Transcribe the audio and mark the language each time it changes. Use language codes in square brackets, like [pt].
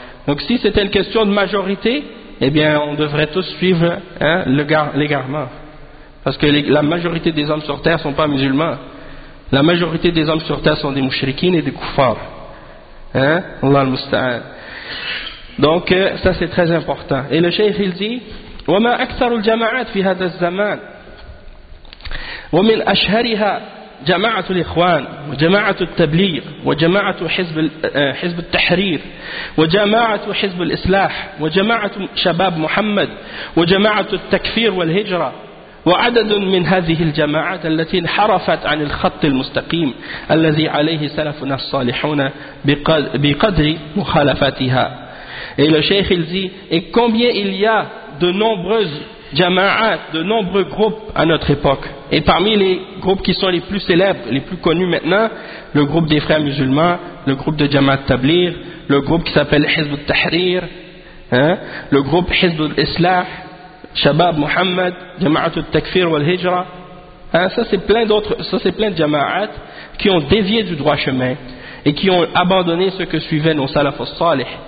[fr] Donc si c'était une question de majorité, eh bien on devrait tous suivre l'égarement. Parce que la majorité des hommes sur terre ne sont pas musulmans. La majorité des hommes sur terre sont des mouchriquines et des koufars. Hein? Allah al-musta'an. Donc ça c'est très important. Et le cheikh il dit, [ar] « وَمَا أَكْثَرُ الْجَمَعَاتِ فِي هَذَا الزَّمَانِ وَمِنْ أَشْهَرِهَا جماعة الإخوان وجماعة التبليغ وجماعة حزب التحرير وجماعة حزب الإصلاح وجماعة شباب محمد وجماعة التكفير والهجرة وعدد من هذه الجماعات التي انحرفت عن الخط المستقيم الذي عليه سلفنا الصالحون بقدر مخالفاتها. [fr] Et le cheikh il dit, et combien il y a de nombreuses jama'at, de nombreux groupes à notre époque. Et parmi les groupes qui sont les plus célèbres, les plus connus maintenant, le groupe des frères musulmans, le groupe de Jama'at Tablir, le groupe qui s'appelle Hizb al-Tahrir, hein, le groupe Hizb al-Islah, Shabab Muhammad, Jama'at al-Takfir wal-Hijra, hein, ça c'est plein de jama'at qui ont dévié du droit chemin et qui ont abandonné ce que suivaient nos salaf al-Salih.